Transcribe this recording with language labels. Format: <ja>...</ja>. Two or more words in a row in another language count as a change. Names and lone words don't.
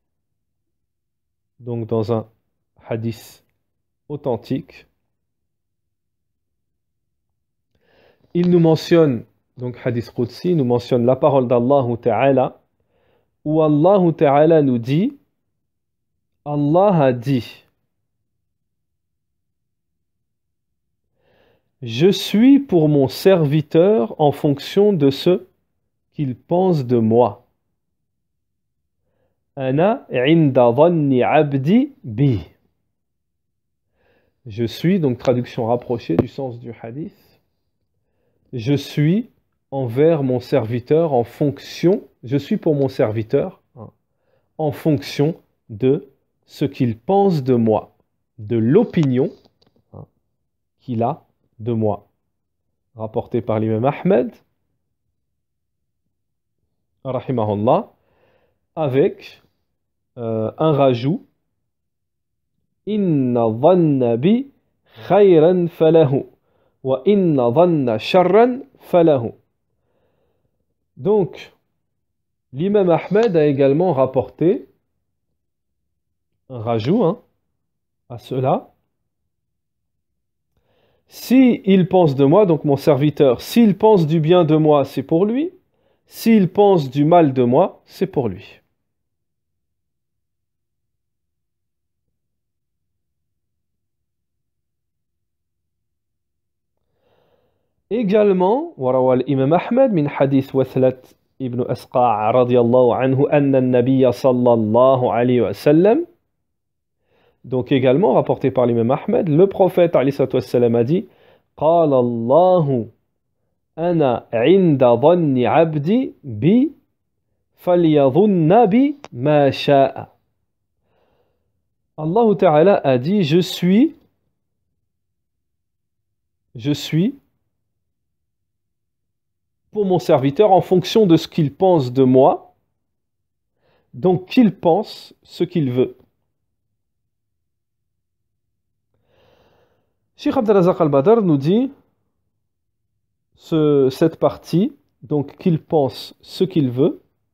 <fr>donc dans un hadith authentique, il nous mentionne, donc hadith Qudsi, nous mentionne la parole d'</fr> <ar>الله تعالى,</ar> <fr>où</fr> <ar>الله تعالى</ar> <fr>nous dit, Allah a dit: je suis pour mon serviteur en fonction de ce qu'il pense de moi.</fr> <ar>أنا عند ظن عبدي بي.</ar> <fr>Je suis, donc traduction rapprochée du sens du hadith, je suis envers mon serviteur en fonction, je suis pour mon serviteur en fonction de ce qu'il pense de moi, de l'opinion qu'il a de moi. Rapporté par l'imam Ahmed, rahimahullah, avec un rajout:</fr> <ar>إن ظن بي خيرا فله وإن ظن شرا فله.</ar> <fr>Donc, l'imam Ahmed a également rapporté un rajout à cela. S'il pense de moi, donc mon serviteur, s'il pense du bien de moi, c'est pour lui. S'il pense du mal de moi, c'est pour lui. Également,</fr> <ar>وروى الإمام أحمد من حديث وثلة ابن أسقاع رضي الله عنه أن النبي صلى الله عليه وسلم.</ar> <fr>Donc également rapporté par l'imam Ahmed, le prophète</fr> <ar>عليه الصلاة والسلام</ar> <fr>a dit:</fr> <ar>قال الله أنا عند ظن عبدي بي فليظن بي ما شاء. الله تعالى</ar> <fr>a dit: je suis pour mon serviteur en fonction de ce qu'il pense de moi, donc qu'il pense ce qu'il veut. Cheikh Abdelrazak al-Badr nous dit cette partie, donc qu'il pense ce qu'il veut.</fr>